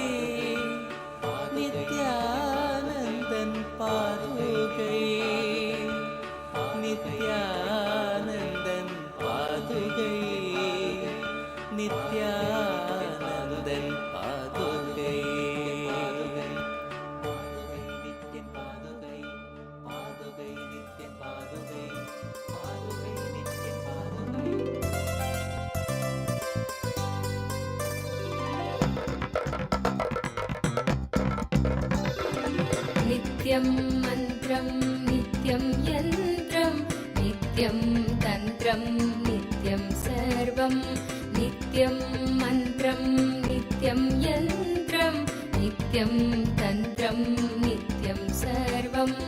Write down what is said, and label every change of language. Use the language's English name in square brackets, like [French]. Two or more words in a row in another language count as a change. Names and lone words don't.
[Tamil] நித்யானந்தன் பாதுகை, நித்யானந்தன் பாதுகை, நித்யானந்தன் பாதுகை. பாதுகை நித்யன் பாதுகை, பாதுகை நித்யன் பாதுகை, பாதுகை நித்யன் பாதுகை. [Sanskrit] नित्यं मन्त्रं नित्यं यन्त्रं नित्यं तन्त्रं नित्यं सर्वं नित्यं मन्त्रं नित्यं यन्त्रं नित्यं तन्त्रं नित्यं सर्वं